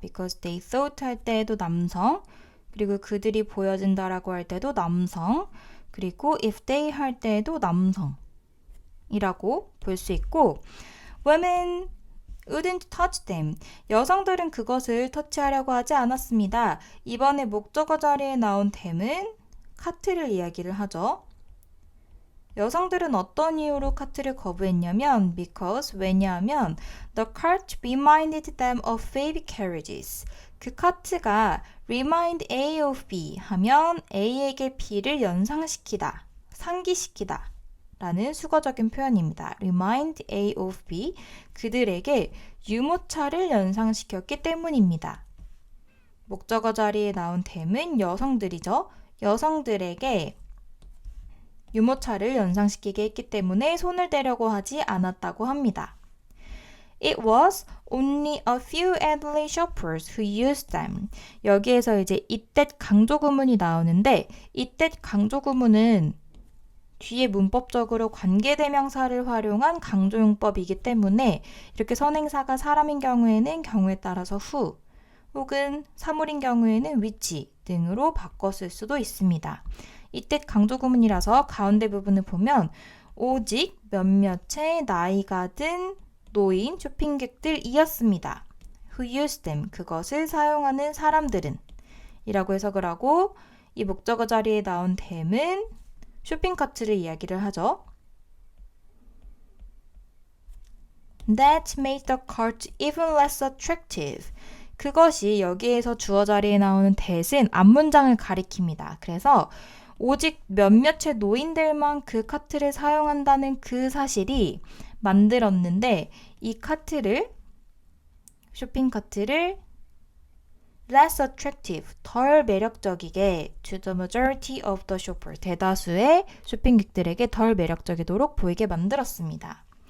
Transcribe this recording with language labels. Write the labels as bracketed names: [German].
[English] because they thought [Korean] 할 때에도 남성, 그리고 그들이 보여진다라고 할 때도 남성, 그리고 [English] if they [Korean] 할 때에도 남성이라고 볼 수 있고 [English] women wouldn't touch them. [Korean] 여성들은 그것을 터치하려고 하지 않았습니다. 이번에 목적어 자리에 나온 them은 카트를 이야기를 하죠. 여성들은 어떤 이유로 카트를 거부했냐면 because 왜냐하면 [English] the cart reminded them of baby carriages. [Korean] 그 카트가 [English] remind A of B [Korean] 하면 A에게 B를 연상시키다, 상기시키다 라는 수거적인 표현입니다. [English] remind A of B, [Korean] 그들에게 유모차를 연상시켰기 때문입니다. 목적어 자리에 나온 댐은 여성들이죠. 여성들에게 유모차를 연상시키게 했기 때문에 손을 대려고 하지 않았다고 합니다. [English] It was only a few elderly shoppers who used them. [Korean] 여기에서 이제 이때 강조구문이 나오는데 이때 강조구문은 뒤에 문법적으로 관계대명사를 활용한 강조용법이기 때문에 이렇게 선행사가 사람인 경우에는 경우에 따라서 who 혹은 사물인 경우에는 which 등으로 바꿨을 수도 있습니다. 이때 강조구문이라서 가운데 부분을 보면 오직 몇몇의 나이가 든 노인 쇼핑객들이었습니다. [English] Who used them, [Korean] 그것을 사용하는 사람들은 이라고 해석을 하고 이 목적어 자리에 나온 them은 쇼핑카트를 이야기를 하죠. [English] That made the cart even less attractive. [Korean] 그것이 여기에서 주어 자리에 나오는 that은 앞문장을 가리킵니다. 그래서 오직 몇몇의 노인들만 그 카트를 사용한다는 그 사실이 만들었는데 이 카트를, 쇼핑카트를 [English] less attractive, [Korean] 덜 매력적이게 [English] to the majority of the shopper, [Korean] 대다수의 쇼핑객들에게 덜 매력적이도록 보이게 만들었습니다.